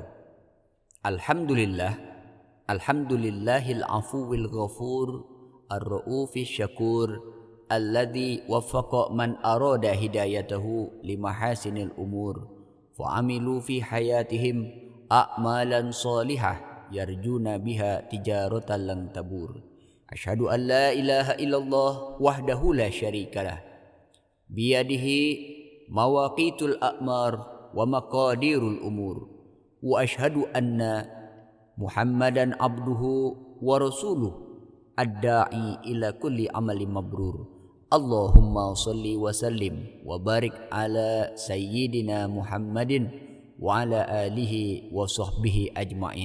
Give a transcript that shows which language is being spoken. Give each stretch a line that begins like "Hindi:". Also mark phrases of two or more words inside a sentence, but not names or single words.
Arabic: الحمد لله، الحمد لله العفو الغفور، الرؤوف الشكور، الذي وفق من أراد هدايته لمحاسن الأمور، فعملوا في حياتهم أعمالا صالحة يرجون بها تجارة لن تبور. أشهد أن لا إله إلا الله وحده لا شريك له، بيده مواقيت الأعمار ومقادير الأمور, وأشهد أن محمدا عبده ورسوله الداعي إلى كل عمل مبرور. اللهم صل وسلم وبارك على سيدنا محمد وعلى آله وصحبه أجمعين.